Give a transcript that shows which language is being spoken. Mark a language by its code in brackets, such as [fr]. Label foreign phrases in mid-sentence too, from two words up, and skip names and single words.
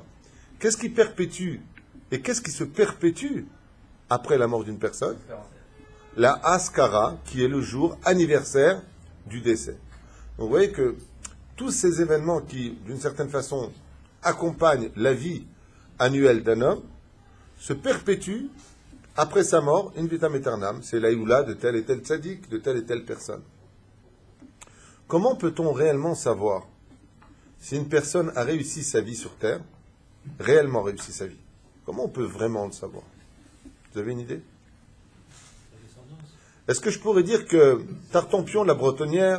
[fr] Qu'est-ce qui perpétue et qu'est-ce qui se perpétue après la mort d'une personne ? La Askara, qui est le jour anniversaire du décès. Donc vous voyez que tous ces événements qui, d'une certaine façon, accompagnent la vie annuelle d'un homme, se perpétuent après sa mort, [la] in vitam aeternam, [fr] c'est l'aïoula de tel et tel tzaddik, de telle et telle personne. Comment peut-on réellement savoir si une personne a réussi sa vie sur Terre, réellement réussi sa vie ? Comment on peut vraiment le savoir ? Vous avez une idée ? Est-ce que je pourrais dire que Tartampion, la bretonnière,